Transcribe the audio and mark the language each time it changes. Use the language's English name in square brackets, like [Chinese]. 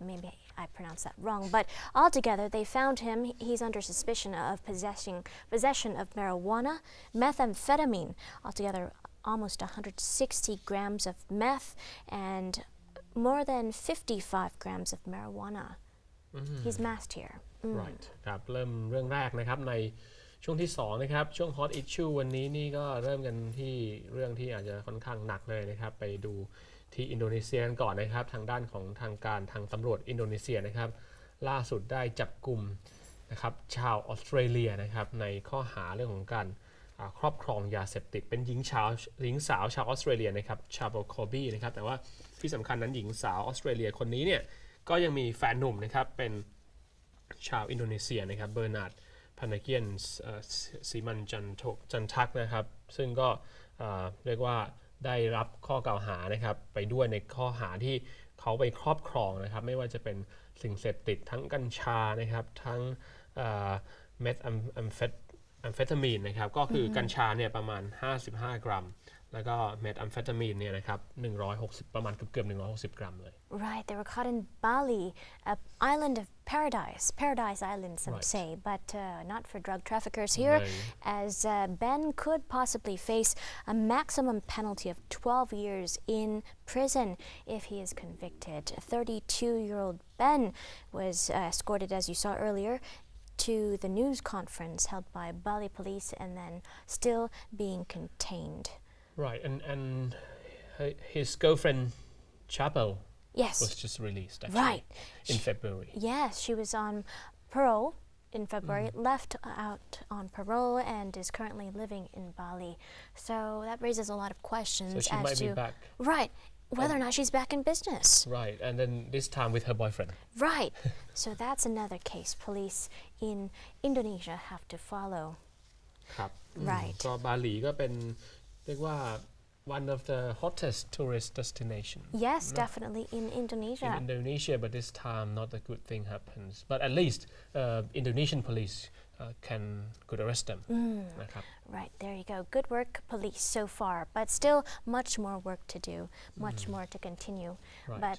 [English] Maybe I pronounced that wrong, but altogether they found him. He's under suspicion of possession of marijuana, methamphetamine, altogether almost 160 grams of meth and more than 55 grams of marijuana. He's masked here. [Thai] Right ครับเริ่มเรื่องแรกนะครับในช่วงที่2นะครับช่วง Hot Issue วันนี้นี่ก็เริ่มกันที่เรื่องที่อาจจะค่อนข้างหนักเลยนะครับไปดูที่อินโดนีเซียกันก่อนนะครับทางด้านของทางการทางตำรวจอินโดนีเซียนะครับล่าสุดได้จับกลุ่มนะครับชาวออสเตรเลียนะครับในข้อหาเรื่องของการครอบครองยาเสพติดเป็นหญิงสาวชาวออสเตรเลียนะครับชาโบคอบี้นะครับแต่ว่าที่สำคัญนั้นหญิงสาวออสเตรเลียคนนี้เนี่ยก็ยังมีแฟนหนุ่มนะครับเป็น ชาวอินโดนีเซียนะครับเบอร์นาร์ดพานาเกียนซีมันจันทักนะครับซึ่งก็เรียกว่าได้รับข้อกล่าวหานะครับไปด้วยในข้อหาที่เขาไปครอบครองนะครับไม่ว่าจะเป็นสิ่งเสพติดทั้งกัญชานะครับทั้งเมทแอมเฟตามีนนะครับก็คือกัญชาเนี่ยประมาณ55 กรัมแล้วก็เมทแอมเฟตามีนเนี่ยนะครับ160ประมาณเกือบ160 กรัมเลย [English] Right, they were caught in Bali, an island of paradise island some say, but not for drug traffickers here, as Ben could possibly face a maximum penalty of 12 years in prison if he is convicted. 32-year-old Ben was escorted, as you saw earlier, to the news conference held by Bali police and then still being contained. Right, and his girlfriend Chapel Yes. was just released actually Right. in February. Yes, she was on parole in February left out on parole and is currently living in Bali. So that raises a lot of questions So she as might to be back. right whether or not she's back in business. Right and then this time with her boyfriend Right. So that's another case police in Indonesia have to follow. [Thai] ครับ [English] Right. [Thai] ก็บาหลีก็เป็นเรียกว่า [English] one of the hottest tourist destination Yes, definitely in in Indonesia. Indonesia but this time not a good thing happens but at least Indonesian police can could arrest them นะครับ Right, there you go. Good work, police, so far. But still much more work to do, much more to continue. Right.